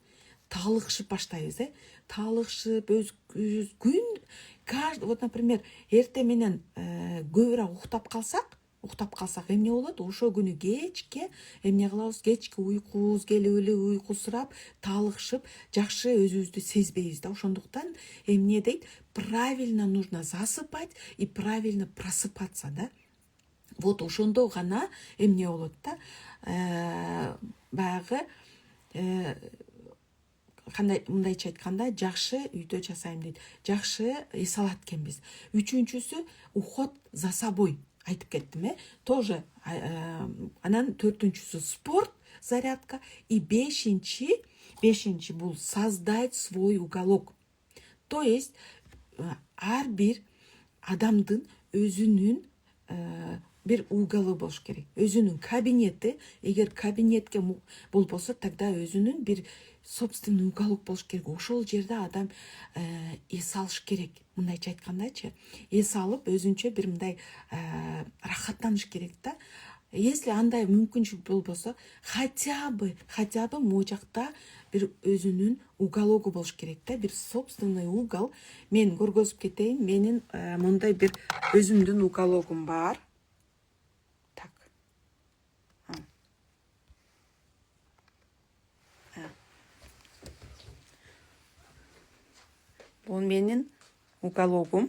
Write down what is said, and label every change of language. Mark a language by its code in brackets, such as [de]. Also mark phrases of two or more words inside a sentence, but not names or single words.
[ky] Талыкшып баштайбыз, талыкшып күн, [ru] вот, например, [ky] эрте менен көбүрөөк уктап калсак эмне болот? Ошо күнү кечке эмне кылабыз? Кечки уйкубуз келип эле уйкусурап, талыкшып, жакшы өзүбүздү сезбейбиз да. Ошондуктан эмне дейт? [ru] Правильно нужно засыпать и правильно просыпаться, да. [ky] Вот ошондо гана эмне болот да, баягы кандай мындайча айтканда жакшы үйдө жасайм дейт, жакшы эс алат экенбиз. Үчүнчүсү [ru] уход за собой [ky] айтып кеттим, тоже. Анан төртүнчүсү спорт, зарядка, и бешинчи бул [ru] создать свой уголок. То есть [ky] ар бир адамдын өзүнүн бир уголу болуш керек, өзүнүн кабинети. Эгер кабинетке болбосо, тогда өзүнүн бир [ru] собственный уголок [ky] болуш керек. Ошол жерде адам эс алыш керек. Мындайча айткандачы, эс алып өзүнчө бир мындай рахаттаныш керек да. Если андай мүмкүнчүлүк болбосо, [ru] хотя бы [ky] могу жакта бир өзүнүн угологу болуш керек да, бир [ru] собственный угол. [ky] Мен көргөзүп кетейин, менин мындай бир өзүмдүн угологум бар. Так. Бул менин угологум.